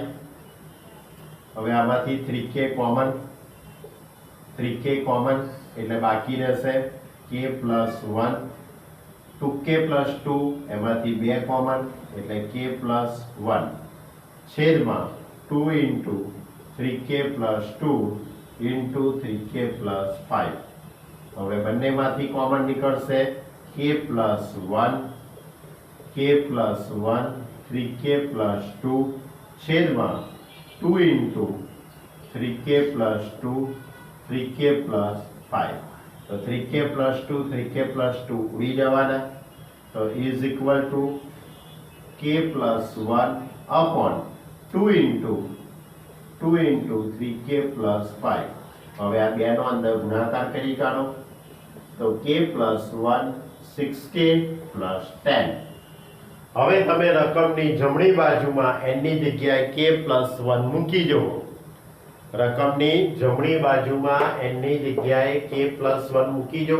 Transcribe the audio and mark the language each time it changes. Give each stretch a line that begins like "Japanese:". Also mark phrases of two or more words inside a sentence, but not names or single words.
Gujarati: હવે આમાંથી 3k કોમન એટલે બાકી રહેશે
English: k plus 1 2k plus 2
Gujarati: એમાંથી 2 કોમન એટલે
English: k plus 1
Gujarati: છેદમાં
English: 2 into 3k plus 2 into 3k plus 5.
Gujarati: હવે બંનેમાંથી કોમન નીકળશે
English: k plus 1 3k plus 2
Gujarati: છેદમાં
English: 2 into 3k plus 2 3k plus 5.
Gujarati: તો
English: 3k plus 2 3k plus 2
Gujarati: ઉડી જવાના તો
English: is equal to k plus 1 upon 2 into 3k plus 5.
Gujarati: હવે આ બેનો અંદર ગુણાકાર કરી કાઢો તો
English: k plus 1 6k plus 10.
Gujarati: હવે તમે રકમની જમણી બાજુમાં n ની જગ્યાએ
English: k plus 1
Gujarati: મૂકી દો. રકમની જમણી બાજુમાં n ની જગ્યાએ
English: k plus 1
Gujarati: મૂકી દો.